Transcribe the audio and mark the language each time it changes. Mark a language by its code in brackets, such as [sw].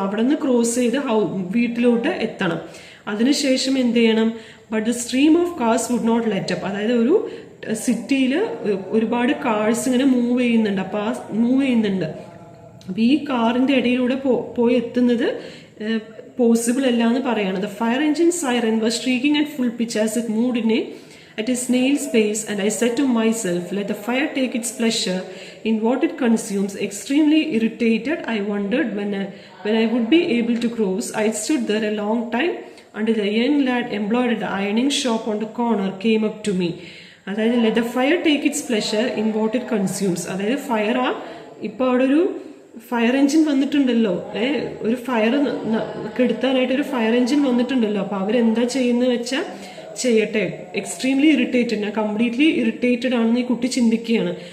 [ml] അവിടെ നിന്ന് ക്രോസ് ചെയ്ത് വീട്ടിലോട്ട് എത്തണം. അതിനുശേഷം എന്ത് ചെയ്യണം, [en] But the stream of cars would not let up. [ml] അതായത് ഒരു സിറ്റിയിൽ ഒരുപാട് കാർസ് ഇങ്ങനെ മൂവ് ചെയ്യുന്നുണ്ട്. അപ്പൊ ഈ കാറിന്റെ ഇടയിലൂടെ പോയി എത്തുന്നത് പോസിബിൾ അല്ല എന്ന് പറയാണ്. [en] The fire engine siren was streaking at full pitch as it moved at a snail's pace, and I said to myself, let the fire take its pleasure in what it consumes. Extremely irritated, I wondered when I would be able to cross. I stood there a long time until a young lad employed at the ironing shop on the corner came up to me. അതായത് let the fire take its pleasure in what it consumes. [ml] അതായത് fire ഇപ്പൊ അവിടെ ഒരു fire engine വന്നിട്ടുണ്ടല്ലോ, ഒരു fire കെടുത്താനായിട്ട് ഒരു fire engine വന്നിട്ടുണ്ടല്ലോ. അപ്പൊ അവരെന്താ ചെയ്യുന്നത് വെച്ചാൽ ചെയ്യട്ടെ. [en] extremely irritated, [ml] ഞാൻ കംപ്ലീറ്റ്ലി ഇറിറ്റേറ്റഡ് ആണെന്ന് ഈ കുട്ടി ചിന്തിക്കുകയാണ്.